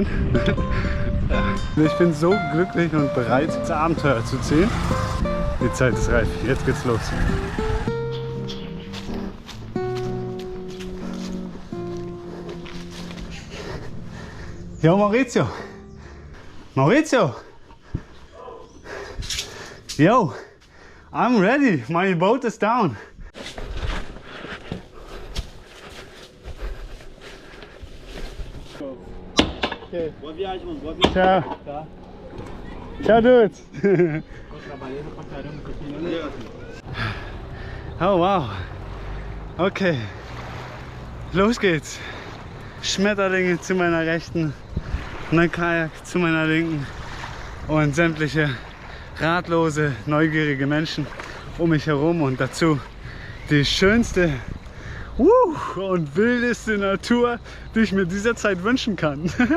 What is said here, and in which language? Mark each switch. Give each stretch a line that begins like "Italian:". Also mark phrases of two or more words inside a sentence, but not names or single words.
German: Ich bin so glücklich und bereit, das Abenteuer zu ziehen. Die Zeit ist reif. Jetzt geht's los. Yo, Maurizio! Maurizio! Yo!
English: I'm ready! My boat is down! Okay.
Portuguese: Boa viagem, mano. Boa viagem. Ciao! Tá.
English: Ciao, dudes!
Portuguese: Tô trabalhando pra caramba com aqui, né?
English: Oh, wow! Okay.
German: Los geht's! Schmetterlinge zu meiner Rechten, ein Kajak zu meiner Linken und sämtliche ratlose, neugierige Menschen um mich herum und dazu die schönste und wildeste Natur, die ich mir dieser Zeit wünschen kann.